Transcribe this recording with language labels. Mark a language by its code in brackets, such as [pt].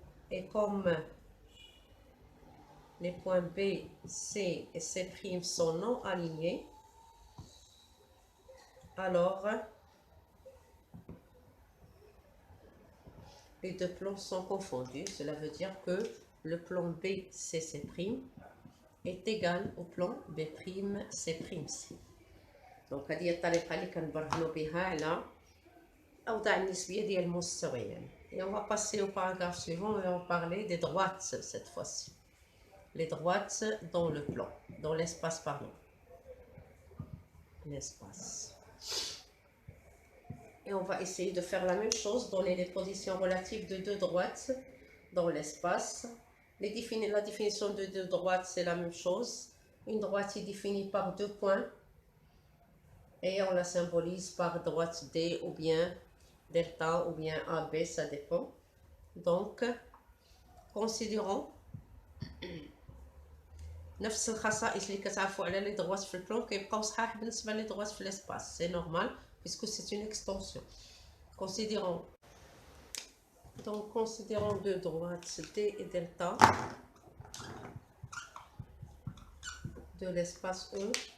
[fr] Et comme les points B, C et C' sont non alignés, alors les deux plans sont confondus. Cela veut dire que le plan BCC' est égal au plan B'C'. [ar] Donc هذه الطريقة اللي كنبرهنوا بها على أوضاع النسبية ديال المستويين. [fr] Et on va passer au paragraphe suivant et on va parler des droites cette fois-ci. Les droites dans le plan, dans l'espace, pardon. L'espace. Et on va essayer de faire la même chose, donner les positions relatives de deux droites dans l'espace. La définition de deux droites, c'est la même chose. Une droite est définie par deux points et on la symbolise par droite D ou bien delta ou bien AB, ça dépend. Donc, considérons [ar] نفس الخصائص اللي كتعرفوا على لي droites في البلان كيبقاو صحاح بالنسبة لي droites في l'espace. [fr] C'est normal puisque c'est une extension. Considérons deux droites D et delta de l'espace E.